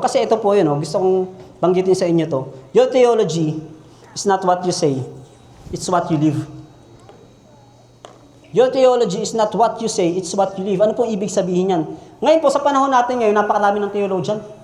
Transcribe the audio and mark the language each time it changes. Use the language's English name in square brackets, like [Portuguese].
[Filipino] Kasi ito po yun, gusto kong banggitin sa inyo to. [English] Your theology is not what you say, it's what you live. Your theology is not what you say, it's what you live. [Filipino] Ano pong ibig sabihin yan? Ngayon po, sa panahon natin ngayon, napakarami ng theologian.